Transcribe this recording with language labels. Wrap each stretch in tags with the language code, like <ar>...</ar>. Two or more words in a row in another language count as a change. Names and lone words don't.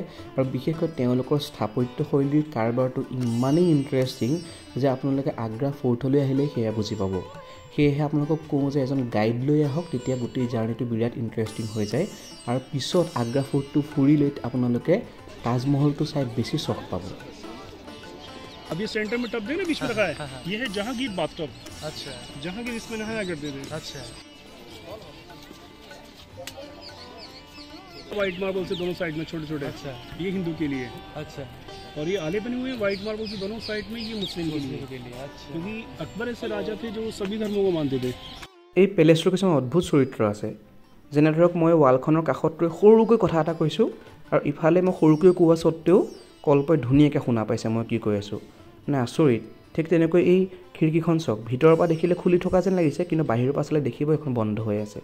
<as>আৰু বিশেষকৈ তেওঁলোকৰ স্থাপত্যশৈলীৰ কাৰবাৰটো ইমানেই ইণ্টাৰেষ্টিং যে আপোনালোকে আগ্ৰা ফৰ্টলৈ আহিলে সেয়া বুজি পাব। সেয়েহে আপোনালোকক কওঁ যে এজন গাইড লৈ আহক, তেতিয়া গোটেই জাৰ্ণিটো বিৰাট ইণ্টাৰেষ্টিং হৈ যায়। আৰু পিছত আগ্ৰা ফৰ্টটো ফুৰি লৈ আপোনালোকে তাজমহলটো চাই বেছি চখ পাব।</as> <hi>अब ये सेंटर में टब दे ना, बीच में रखा है। ये है जहांगीर बाथटब। अच्छा, जहांगीर इसमें नहाया करते थे। अच्छा।</hi> <en>white marble</en> <hi>से दोनों साइड में छोटे छोटे। अच्छा, ये हिंदू के लिए। अच्छा। और ये आले बने हुए हैं</hi> <en>white marble</en> <hi>की दोनों साइड में, ये मुस्लिम के लिए क्योंकि अकबर ऐसे राजा थे जो सभी धर्मों को मानते थे।</hi> <as>এই পেলেচটোৰ কিছুমান অদ্ভুত চৰিত্ৰ আছে, যেনে ধৰক মই ৱালখনৰ কাষত ৰৈ সৰুকৈ কথা এটা কৈছোঁ আৰু ইফালে মই সৰুকৈ কোৱা স্বত্তেও কল্পই ধুনীয়াকৈ শুনা পাইছে মই কি কৈ আছোঁ। মানে আচৰিত। ঠিক তেনেকৈ এই খিৰিকীখন চাওক, ভিতৰৰ পৰা দেখিলে খুলি থকা যেন লাগিছে, কিন্তু বাহিৰৰ পৰা চালে দেখিব এখন বন্ধ হৈ আছে।</as>